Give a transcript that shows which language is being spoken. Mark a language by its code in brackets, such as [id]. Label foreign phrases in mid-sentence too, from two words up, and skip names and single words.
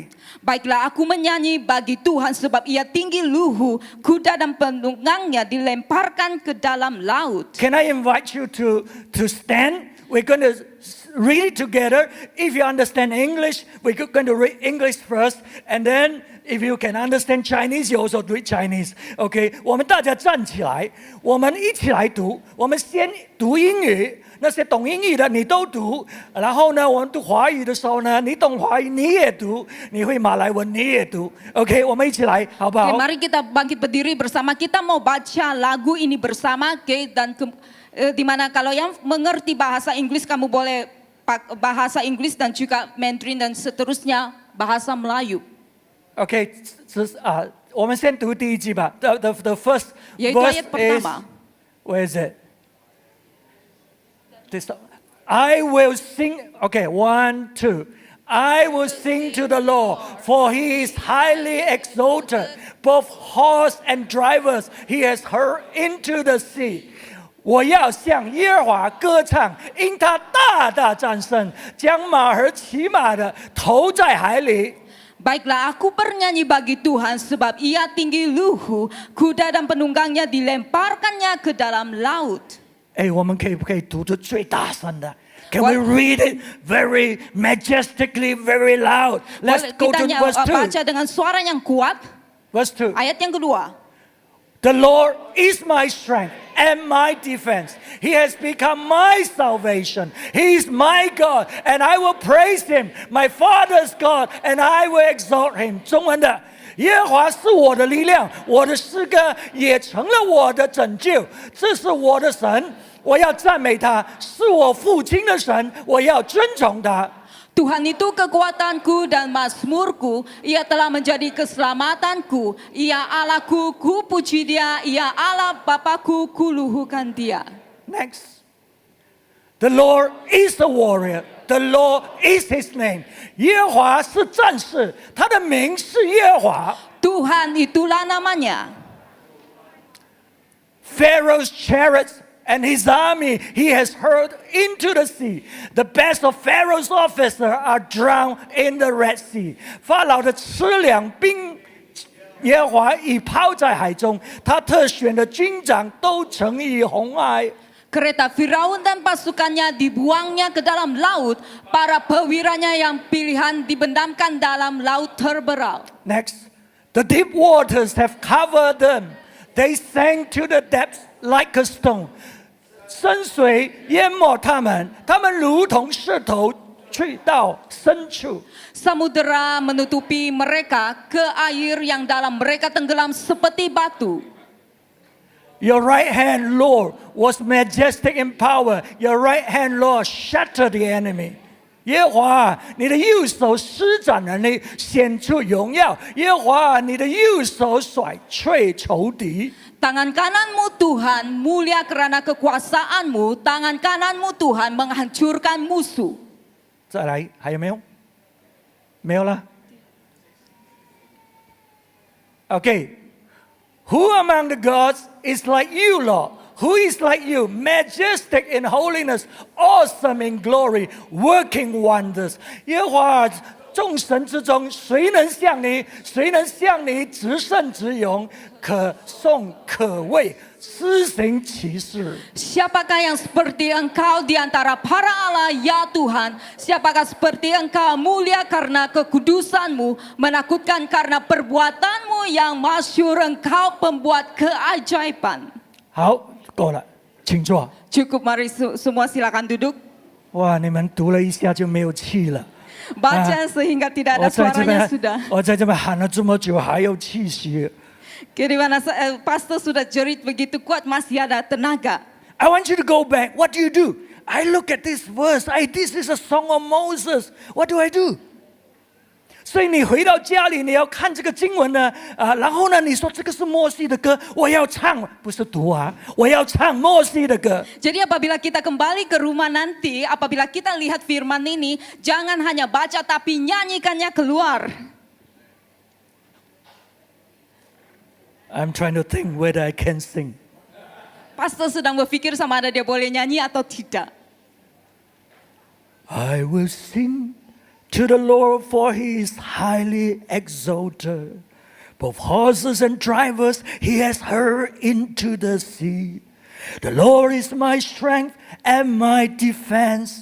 [ms] Baiklah aku menyanyi bagi Tuhan sebab Ia tinggi luhur, kuda dan penunggangnya dilemparkan ke dalam laut. [en] Can I invite you to stand? We're going to read it together. If you understand English, we're going to read English first, and then if you can understand Chinese, you also read Chinese. Okay? [zh] 我们大家站起来，我们一起来读。我们先读英语。那些懂英语的你都读，然后呢，我们读华语的时候呢，你懂华语你也读，你会马来文你也读。OK， 我们一起来，好不好？ [ms] Mari kita bangkit berdiri bersama, kita mau baca lagu ini bersama, dan di mana kalau yang mengerti bahasa Inggris kamu boleh bahasa Inggris dan juga Mandarin dan seterusnya bahasa Melayu. [zh] Okay, 我们先读第一句吧。 [en] The first [ms] Yaitu [en] verse [ms] ayat [en] is, [ms] pertama. [en] where is it? I will sing. Okay, 1, 2. I will sing to the Lord, for He is highly exalted. Both horse and drivers He has hurled into the sea. [zh] 我要向耶和华歌唱，因他大大战胜，将马和骑马的投在海里。 [ms] Baiklah, aku bernyanyi bagi Tuhan sebab Ia tinggi luhur, kuda dan penunggangnya dilemparkannya ke dalam laut. [zh] 哎，我们可以不可以读出最大声的 [en] ？Can we read it very majestically, very loud? Let's [ms] Boleh [en] go to [ms] kita [en] verse 2. [ms] baca dengan suara yang kuat. [en] Verse 2. [ms] Ayat yang kedua. [en] The Lord is my strength and my defense. He has become my salvation. He is my God, and I will praise Him. My Father's God, and I will exalt Him. [zh] 中文的，耶和华是我的力量，我的诗歌也成了我的拯救。这是我的神，我要赞美他；是我父亲的神，我要尊崇他。 [ms] Tuhan itu kekuatanku dan mazmurku, Ia telah menjadi keselamatanku, Ia Allahku, ku puji Dia, Ia Allah Bapakku, ku luhurkan Dia. [en] Next. The Lord is a warrior. The Lord is His name. [zh] 耶和华是战士，他的名是耶和华。 [ms] Tuhan itulah namanya. [en] Pharaoh's chariots and his army He has hurled into the sea. The best of Pharaoh's officers are drowned in the Red Sea. [zh] 法老的吃粮兵，耶和华已抛在海中，他特选的军长都沉于红海。 [ms] Kereta Firaun dan pasukannya dibuangnya ke dalam laut, para pewiranya yang pilihan dibendamkan dalam laut terberal. [en] Next, the deep waters have covered them. They sank to the depths like a stone. [zh] 深水淹没他们，他们如同石头去到深处。 [ms] Samudera menutupi mereka, ke air yang dalam mereka tenggelam seperti batu. [en] Your right hand, Lord, was majestic in power. Your right hand, Lord, shattered the enemy. [zh] 耶和华，你的右手施展能力，显出荣耀。耶和华，你的右手甩退仇敌。 [ms] Tangan kananmu Tuhan mulia karena kekuasaanmu, tangan kananmu Tuhan menghancurkan musuh. [zh] 再来，还有没有？没有了。 [en] Okay, who among the gods is like you, Lord? Who is like you, majestic in holiness, awesome in glory, working wonders? [zh] 耶和华众神之中，谁能像你？谁能像你至圣至勇，可颂可畏，施行奇事？ [ms] Siapakah yang seperti engkau di antara para Allah, ya Tuhan? Siapakah seperti engkau mulia karena kekudusanmu, menakutkan karena perbuatanmu yang masyhur, engkau pembuat keajaiban. [zh] 好，够了，请坐。 [ms] Cukup, mari semua silakan duduk. [zh] 哇，你们读了一下就没有气了。 [ms] Baca sehingga tidak ada suaranya sudah. [zh] 我在这边喊了这么久，还有气息。 [ms] Gimana pastor sudah jerit begitu kuat masih ada tenaga. [en] I want you to go back. What do you do? I look at this verse. This is a song of Moses. What do I do? [zh] 所以你回到家里，你要看这个经文呢，然后呢，你说这个是摩西的歌，我要唱，不是读啊，我要唱摩西的歌。 [ms] Jadi apabila kita kembali ke rumah nanti, apabila kita lihat firman ini, jangan hanya baca tapi nyanyikannya keluar. [en] I'm trying to think whether I can sing. [ms] Pastor sedang berpikir sama ada dia boleh nyanyi atau tidak. [en] I will sing to the Lord, for He is highly exalted. Both horses and drivers He has hurled into the sea. The Lord is my strength and my defense.